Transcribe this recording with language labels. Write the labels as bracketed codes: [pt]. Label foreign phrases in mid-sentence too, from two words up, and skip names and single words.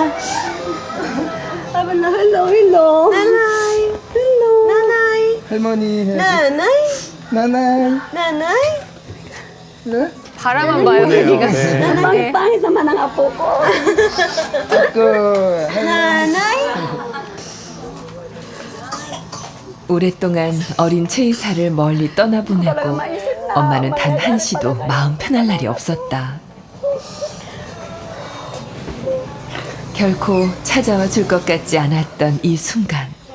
[tl] Sabi na hello. Nanay. Hello. Nanay. [ko] 할머니 해. [tl] Nanay. [ko] 나나이. [tl] Nanay. [ko] 네? 바라만 봐요, 보네요. 여기가. 네. [tl] Pangit naman ang apo ko. [ko] 그 [tl] Nanay. [ko] 오랫동안 어린 최이사를 멀리 떠나보내고 엄마는 단 한시도 마음 편할 날이 없었다. 결코 찾아와 줄 것 같지 않았던 이 순간.